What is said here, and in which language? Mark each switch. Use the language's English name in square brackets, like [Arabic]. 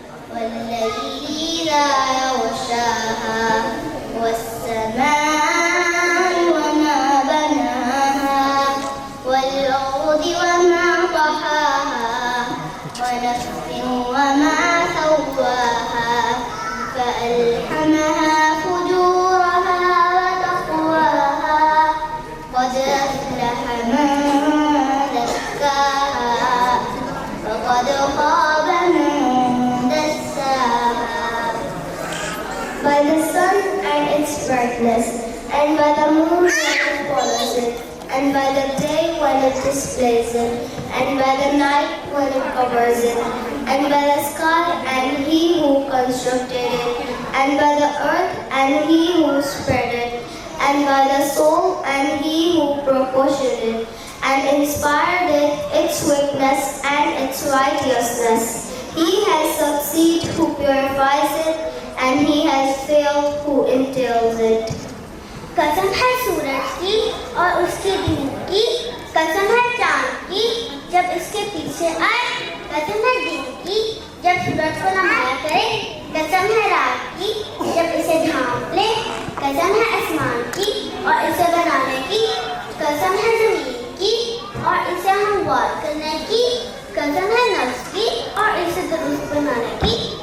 [Arabic] والليل إذا يغشاها والسماء وما بناها والأرض وما طحاها ونفس وما سواها فألهمها فجورها وتقواها قد أفلح من زكاها وقد خاب من دساها. [English] By the sun and its brightness, and by the moon when it follows it, and by the day when it displays it, and by the night when it covers it, and by the sky and he who constructed it, and by the earth and he who spread it, and by the soul and he who proportioned it, and inspired it, its weakness and its righteousness. He has succeeded who purifies it, and he has failed who entails it. [Hindi] कसम है सूरज की और उसके दिन की, कसम है चांद की जब इसके पीछे आए, कसम है दिन की जब सूरज को नमाया करे, कसम है रात की जब इसे ढांप ले, कसम है आसमान की और इसे बनाने की, कसम है जमीन की और इसे हमवार करने की, कसम है नफ्स की और इसे दुरुस्त बनाने की.